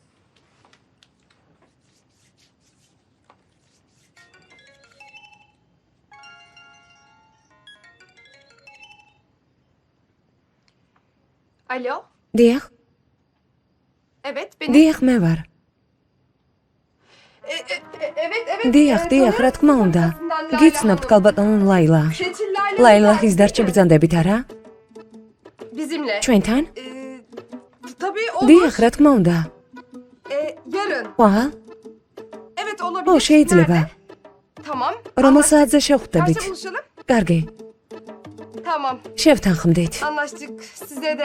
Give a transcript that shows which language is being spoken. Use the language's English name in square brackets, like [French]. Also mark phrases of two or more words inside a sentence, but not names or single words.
[Turkish] Alo? [Georgian] დიახ, [Turkish] Evet, benim. [Georgian] დიახ, მე ვარ. დიახ, დიახ, რა თქმა უნდა. გიცნობთ ქალბატონო ლაილა. ლაილა ის დარჩა ბრძანდებით, არა? [Turkish] Bizimle. [Georgian] ჩვენთან? [Turkish] Tabii olur. [Georgian] დიახ, რა თქმა უნდა. [Turkish] Yarın. [Georgian] ხვალ? [Turkish] Evet olabilir. [Georgian] ო, შეიძლება. [Turkish] Tamam. [Georgian] რომელ საათზე შევხვდებით? [Turkish] Kaçta buluşalım? [Georgian] კარგი, [Turkish] Tamam. [Georgian] შევთანხმდით. [Turkish] Anlaştık. Size de.